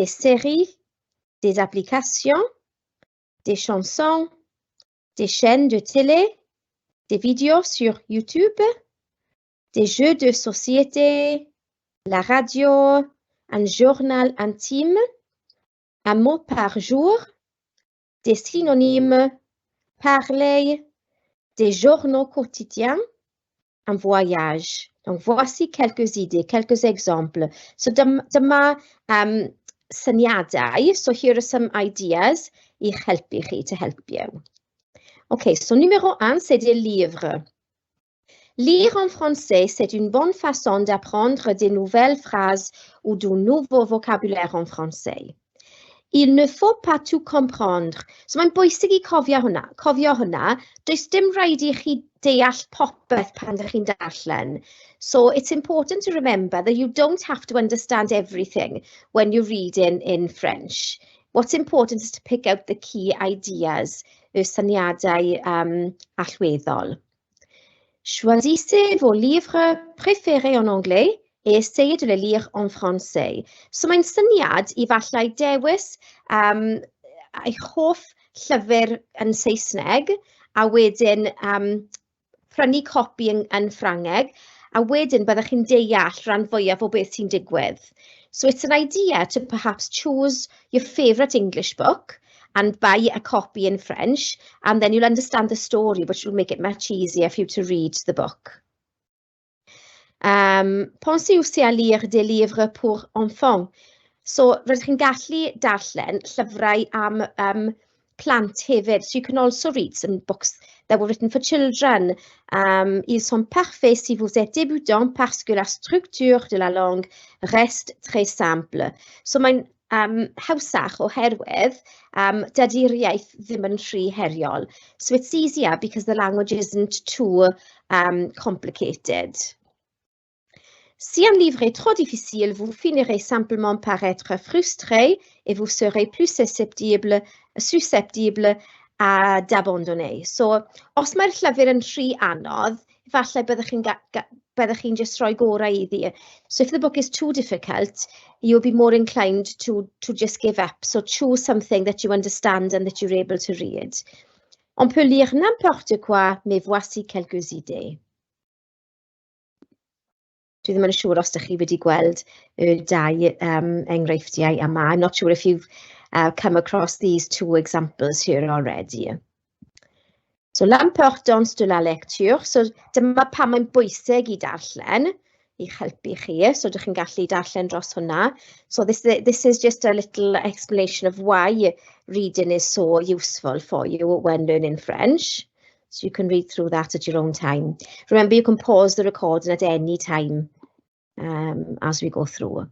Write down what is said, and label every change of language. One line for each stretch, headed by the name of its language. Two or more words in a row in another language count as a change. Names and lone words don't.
French: séries, des applications, des chansons, des chaînes de télé, des vidéos sur YouTube, des jeux de société, la radio, un journal intime, un mot par jour, des synonymes, parler, des journaux quotidiens, un voyage. Donc, voici quelques idées, quelques exemples.
Welsh: So, dyma syniadau.
English: So, here are some ideas
Welsh: I helpu chi,
English: to help you.
French: OK, so numéro 1, c'est des livres. Lire en français, c'est une bonne façon d'apprendre des nouvelles phrases ou du nouveau vocabulaire en français. Il ne faut pas tout comprendre.
Welsh: So mae'n bwysig I cofio hwnna. Does dim rhaid I chi deall popeth pan ydych chi'n darllen.
English: So it's important to remember that you don't have to understand everything when you're reading in French. What's important is to pick out the key ideas,
Welsh: y syniadau allweddol.
French: Choisissez vos livres préférés en anglais et essayez de les lire en français.
Welsh: So mae'n syniad I fallai dewis eich hoff llyfr yn Saesneg a wedyn prynu copi yn Ffrangeg a wedyn byddwch chi'n deall rhan fwyaf o beth sy'n digwydd.
English: So it's an idea to perhaps choose your favourite English book and buy a copy in French, and then you'll understand the story, which will make it much easier for you to read the book.
French: Pensez aussi à lire des livres pour enfants.
Welsh: So, rydych chi'n gallu darllen llyfrau am plant hefyd.
English: So you can also read some books that were written for children.
French: Ils sont parfaits si vous êtes débutant parce que la structure de la langue reste très simple.
Welsh: So mae'n hawsach oherwydd dydy'r iaith ddim yn rhy heriol.
English: So it's easier because the language isn't too complicated.
French: Si un livre est trop difficile, vous finirez simplement par être frustré et vous serez plus susceptible d'abandonner.
Welsh: So, os mae'r llyfr yn rhy anodd, falle byddwch chi'n just rhoi gorau iddi.
English: So if the book is too difficult, you'll be more inclined to just give up. So choose something that you understand and that you're able to read.
French: On peut lire n'importe quoi, mais voici quelques idées.
Welsh: Dwi ddim yn siŵr os ydych chi wedi gweld y dau enghreifftiau yma.
English: I'm not sure if you've come across these two examples here already. So,
French: l'importance de la lecture.
Welsh: So, dyma pam mae'n bwysig I darllen, I helpu chi. So, ydych chi'n gallu darllen dros hwnna.
English: So, this is just a little explanation of why reading is so useful for you when learning French. So, you can read through that at your own time. Remember, you can pause the recording at any time as we go through.